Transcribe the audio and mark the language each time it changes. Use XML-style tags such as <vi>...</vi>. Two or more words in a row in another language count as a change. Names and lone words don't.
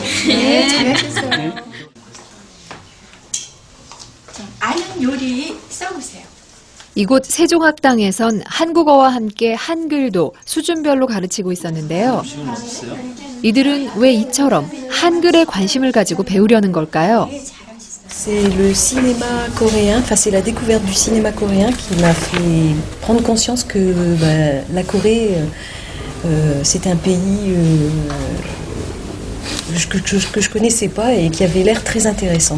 <ko>네, 잘하셨어요. 아는 요리 써보세요. 이곳 세종학당에선 한국어와 함께 한글도 수준별로 가르치고 있었는데요. 이들은 왜 이처럼 한글에 관심을 가지고 배우려는 걸까요?</ko> <fr>C'est le cinéma coréen, enfin c'est la découverte du cinéma coréen qui m'a fait prendre conscience que la Corée, c'était un pays que je connaissais pas et qui avait l'air très intéressant.</fr>